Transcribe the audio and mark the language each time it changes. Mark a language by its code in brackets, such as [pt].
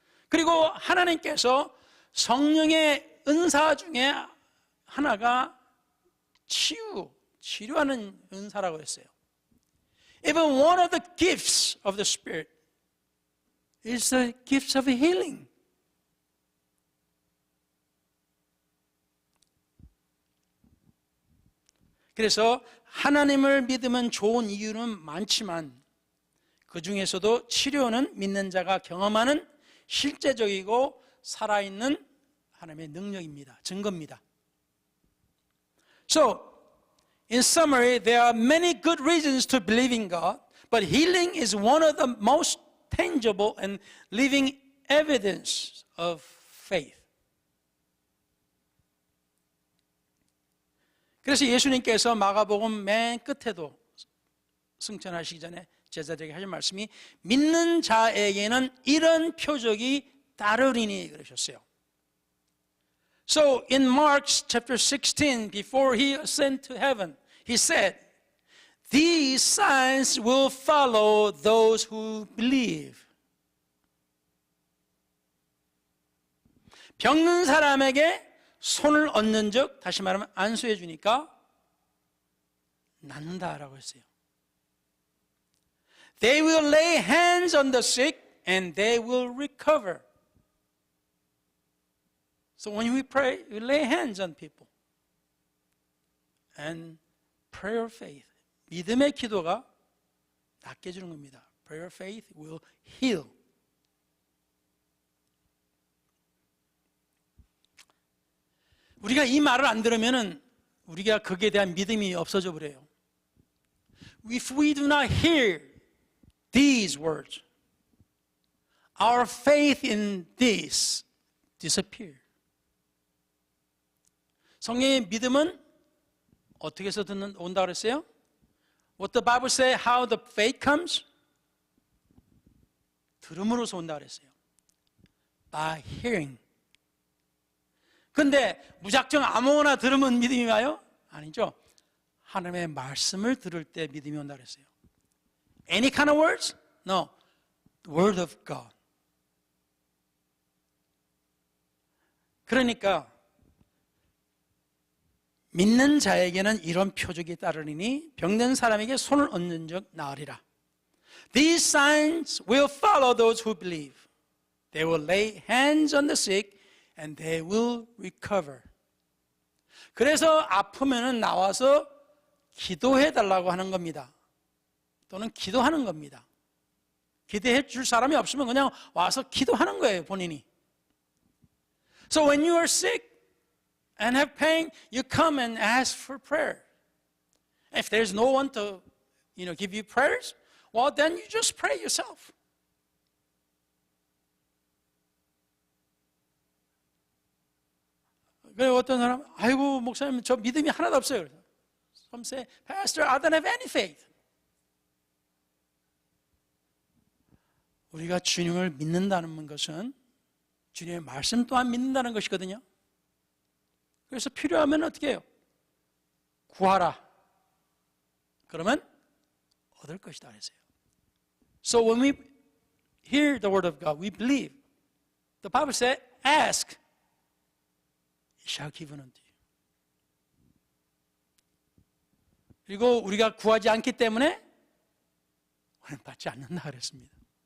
[ko] 그리고 하나님께서 성령의 은사 중에 하나가 치료하는 은사라고 했어요. [en] Even one of the gifts of the Spirit is the gift of healing. [ko] 그래서 하나님을 믿으면 좋은 이유는 많지만 그 중에서도 치료는 믿는 자가 경험하는 실제적이고 살아있는 하나님의 능력입니다. 증거입니다. [en] So, in summary, there are many good reasons to believe in God, but healing is one of the most tangible and living evidence of faith. [ko] 그래서 예수님께서 마가복음 맨 끝에도 승천하시기 전에 제자들에게 하신 말씀이 믿는 자에게는 이런 표적이 따르리니 그러셨어요. [en] So in Mark chapter 16, before he ascended to heaven, he said, "These signs will follow those who believe." [ko] 병든 사람에게 손을 얹는 즉, 다시 말하면 안수해 주니까 낫는다라고 했어요. [en] They will lay hands on the sick and they will recover. So when we pray, we lay hands on people. And prayer of faith, [ko] 믿음의 기도가 낫게 해주는 겁니다. [en] Prayer of faith will heal. [ko] 우리가 이 말을 안 들으면은 우리가 거기에 대한 믿음이 없어져 버려요. [en] If we do not hear these words, our faith in this disappear. [ko] 성령의 믿음은 어떻게 해서 온다 그랬어요? [en] What the Bible say, how the faith comes? [ko] 들음으로서 온다 그랬어요. [en] By hearing. [ko] 근데 무작정 아무거나 들으면 믿음이 와요? 아니죠. 하나님의 말씀을 들을 때 믿음이 온다 그랬어요. [en] Any kind of words? No. The word of God. [ko] 그러니까 믿는 자에게는 이런 표적이 따르리니 병든 사람에게 손을 얹는 즉 나으리라. [en] These signs will follow those who believe. They will lay hands on the sick and they will recover. [ko] 그래서 아프면은 나와서 기도해 달라고 하는 겁니다. 또는 기도하는 겁니다. 기도해 줄 사람이 없으면 그냥 와서 기도하는 거예요, 본인이. [en] So when you are sick and have pain, you come and ask for prayer. If there's no one to, give you prayers, well, then you just pray yourself. [ko] 그리고 어떤 사람, 아이고 목사님 저 믿음이 하나도 없어요. [en] Some say, Pastor, I don't have any faith. [ko] 우리가 주님을 믿는다는 것은 주님의 말씀 또한 믿는다는 것이거든요. 그래서 필요하면 어떻게 해요? 구하라. 그러면 얻을 것이다 그랬어요. [en] So when we hear the word of God, we believe. The Bible says, ask, it shall be given unto you. [ko] 그리고 우리가 구하지 않기 때문에 우리는 받지 않는다 그랬습니다.